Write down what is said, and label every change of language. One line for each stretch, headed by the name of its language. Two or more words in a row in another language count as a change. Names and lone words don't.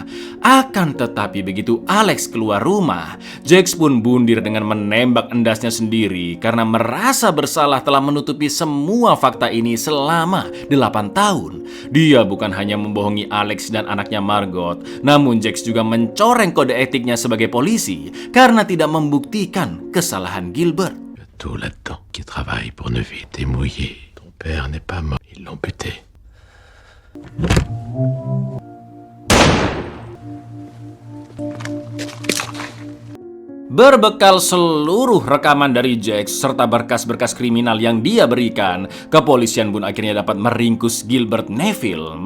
Indonesian: Akan tetapi begitu Alex keluar rumah, Jax pun bundir dengan menembak endasnya sendiri karena merasa bersalah telah menutupi semua fakta ini selama 8 tahun. Dia bukan hanya membohongi Alex dan anaknya Margot, namun Jax juga mencoreng kode etiknya sebagai polisi karena tidak membuktikan kesalahan Gilbert.
French: Le tout là-dedans, qui travaille pour Neuville, t'es mouillé. Ton père n'est pas mort, ils l'ont buté.
Indonesian: Berbekal seluruh rekaman dari Jax serta berkas-berkas kriminal yang dia berikan, kepolisian pun akhirnya dapat meringkus Gilbert Neville.